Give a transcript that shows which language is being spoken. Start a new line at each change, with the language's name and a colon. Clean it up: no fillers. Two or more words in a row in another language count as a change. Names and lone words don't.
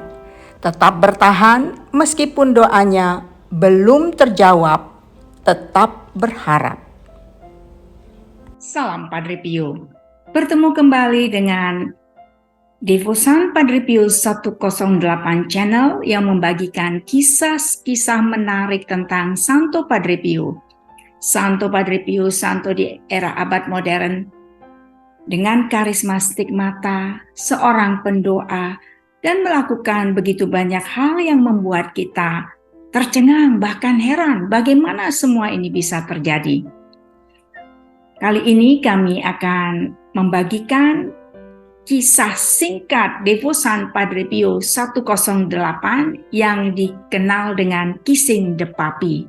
Indonesian: Tetap bertahan meskipun doanya belum terjawab, tetap berharap. Salam Padre Pio. Bertemu kembali dengan Devosan Padre Pio 108 channel yang membagikan kisah-kisah menarik tentang Santo Padre Pio. Santo Padre Pio, santo di era abad modern, dengan karisma stigmata, seorang pendoa, dan melakukan begitu banyak hal yang membuat kita tercengang, bahkan heran bagaimana semua ini bisa terjadi. Kali ini kami akan membagikan kisah singkat Devosan Padre Pio 108 yang dikenal dengan Kissing the Puppy.